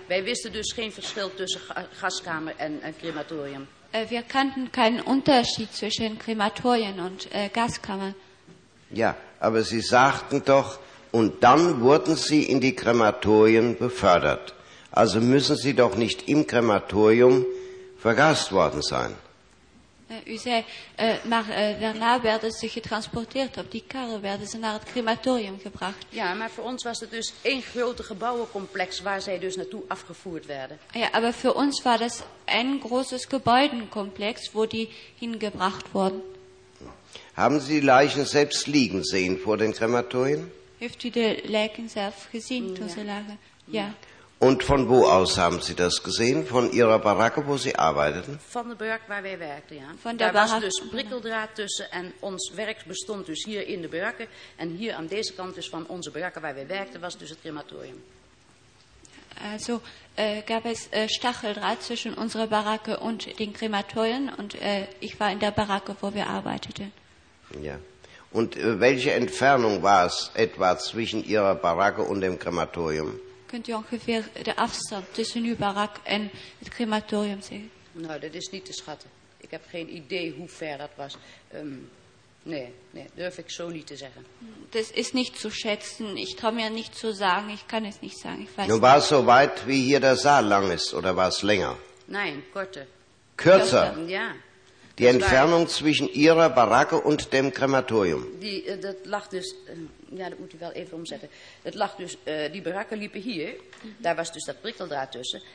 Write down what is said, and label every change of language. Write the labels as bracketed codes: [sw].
[nl] Wij wisten dus geen verschil tussen gaskamer en crematorium. [de] Wir kannten keinen Unterschied zwischen Krematorien und Gaskammer. Ja, aber Sie sagten doch, und dann wurden Sie in die Krematorien befördert. Also müssen Sie doch nicht im Krematorium vergast worden sein. Sie sagten, danach werden Sie getransportiert, auf die Karre werden Sie nach dem Krematorium gebracht. Ja, aber für uns war es dus ein großes Gebäudekomplex, wo Sie dus naartoe abgeführt werden. Ja, aber für uns war das ein großes Gebäudekomplex, wo die hingebracht wurden. Haben Sie die Leichen selbst liegen sehen vor den Krematorien? [nl] Heeft u de lijken zelf gezien toen ze lagen? Ja. [de] Und von wo aus haben Sie das gesehen? Von Ihrer Baracke, wo Sie arbeiteten? [nl] Van de barak waar wij werkten, ja. Van de barak. Daar was dus prikkeldraad tussen en ons werk bestond dus hier in de barakken. En hier aan deze kant dus van onze barakken waar wij werkten was dus het crematorium. [de] Also gab es Stacheldraht zwischen unserer Baracke und den Krematorien und ich war in der Baracke, wo wir arbeiteten. Ja. Und welche Entfernung war es etwa zwischen Ihrer Baracke und dem Krematorium? Könnt ihr ungefähr der Abstand zwischen der Baracke und dem Krematorium sehen? [nl] Nou, dat is niet te schatten. Ik heb geen idee hoe ver dat was. Nee, nee, durf ik zo niet te zeggen. [de] Das ist nicht zu schätzen. Ich traue mir nicht zu sagen. Ich kann es nicht sagen. Ich weiß nicht. Nun war es so weit, wie hier der Saal lang ist, oder war es länger? Nein, kürzer. Kürzer? Ja. Die Entfernung zwischen Ihrer Baracke und dem Krematorium? Die, das lag dus, ja, das muss ich [nl] wel even [de] umsetzen. Das lag dus, die Baracke [nl] liep [de] hier, da war dus das Prikkeldraht [nl] tussen.